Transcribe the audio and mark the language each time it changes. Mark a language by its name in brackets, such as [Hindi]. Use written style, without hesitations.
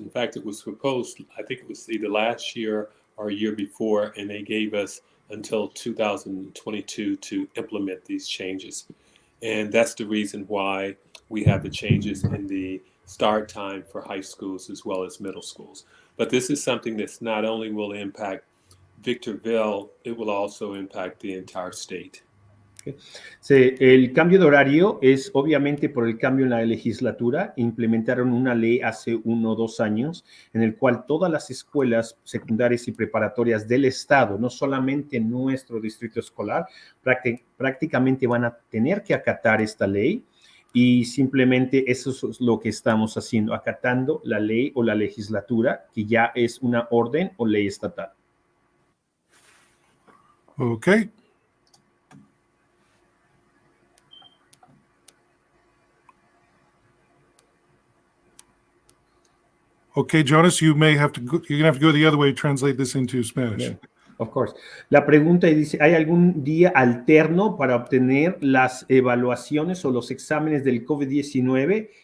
[English] In fact, it was proposed, I think it was either last year or a year before, and they gave us until 2022 to implement these changes. And that's the reason why we have the changes in the start time for high schools as well as middle schools. But this is something that's not only will impact Victorville, it will also impact the entire state. [Spanish] Sí, el cambio de horario es obviamente por el cambio en la legislatura. Implementaron una ley hace 1 o 2 años en el cual todas las escuelas secundarias y preparatorias del estado, no solamente nuestro distrito escolar, prácticamente van a tener que acatar esta ley, y simplemente eso es lo que estamos haciendo, acatando la ley o la legislatura que ya es una orden o ley estatal. [English] Okay. Okay, Jonas, you're gonna have to go the other way to translate this into Spanish. Yeah, of course. [Spanish] La pregunta dice, ¿hay algún día alterno para obtener las evaluaciones o los exámenes del COVID-19?